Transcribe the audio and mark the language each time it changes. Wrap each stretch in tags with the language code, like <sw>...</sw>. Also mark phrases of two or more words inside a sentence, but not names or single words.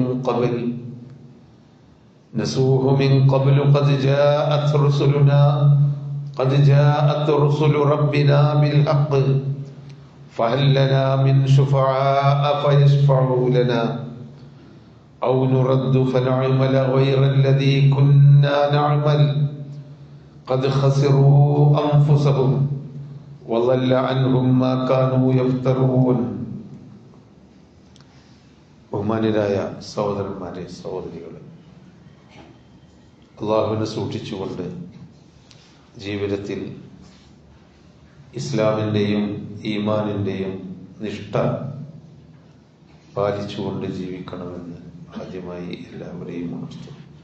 <ar>من قبل قد جاءت رسل ربنا بالحق فهل لنا من شفعاء فيشفعوا لنا أو نرد فنعمل غير الذي كنا نعمل قد خسروا أنفسهم وضل عنهم ما كانوا يفترون.</ar> <ml>ബഹുമാന്യരായ സഹോദരന്മാരെ സഹോദരികളെ, അള്ളാഹുവിനെ സൂക്ഷിച്ചുകൊണ്ട് ജീവിതത്തിൽ ഇസ്ലാമിൻ്റെയും ഈമാനിൻ്റെയും നിഷ്ഠ പാലിച്ചുകൊണ്ട് ജീവിക്കണമെന്ന് ആദ്യമായി എല്ലാവരെയും ഉണർത്തുന്നു.</ml>